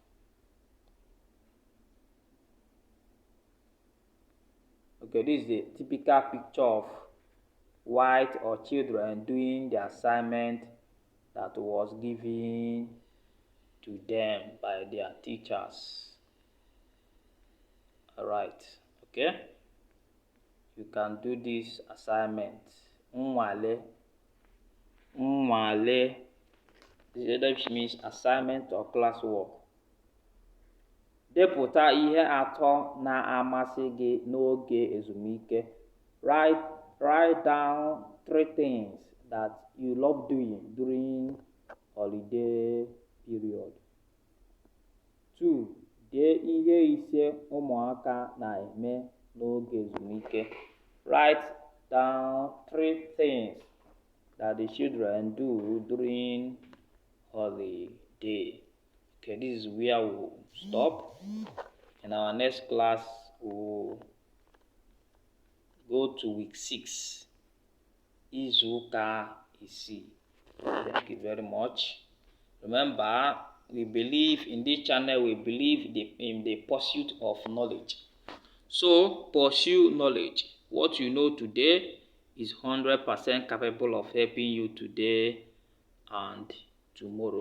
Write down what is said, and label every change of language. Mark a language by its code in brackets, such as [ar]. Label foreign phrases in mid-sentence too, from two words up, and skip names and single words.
[en] Okay, this is a typical picture of white or children doing the assignment that was given to them by their teachers. Alright, okay? You can do this assignment. [ig] Nwale. [en] This means assignment or classwork. [ig] Depụta ihe atọ na-amasị gị n'oge ezumike. [en] Write down 3 things that you love doing during holiday period. 2. [ig] Dee ihe ise ụmụaka na-eme n'oge ezumike. [en] Write down 3 things that the children do during holiday. Okay, this is where we'll stop. In our next class, we'll go to week 6. [ig] Izuka isi. [en] Thank you very much. Remember, we believe in this channel, we believe in the pursuit of knowledge. So, pursue knowledge. What you know today is 100% capable of helping you today and tomorrow.